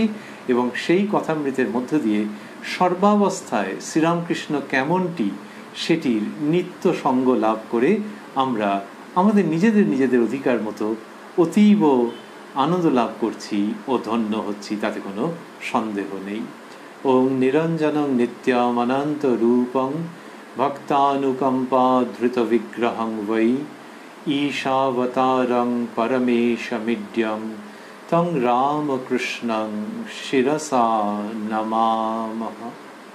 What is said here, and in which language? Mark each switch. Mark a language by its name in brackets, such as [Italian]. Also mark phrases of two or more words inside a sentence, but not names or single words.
[Bangla] এবং সেই কথামৃতের মধ্য দিয়ে সর্বাবস্থায় শ্রীরামকৃষ্ণ কেমনটি সেটির নিত্য সঙ্গ লাভ করে আমরা আমাদের নিজেদের অধিকার মতো অতীব আনন্দ লাভ করছি ও ধন্য হচ্ছি, তাতে কোনো সন্দেহ নেই। [Sanskrit] ওং নিরঞ্জনং নিত্যমনন্ত রূপং ভক্তানুকম্পা ধৃত বিগ্রহং বৈ ঈশাবতারং পরমেশমিড্যং তং রামকৃষ্ণং শিরসা নমামহ।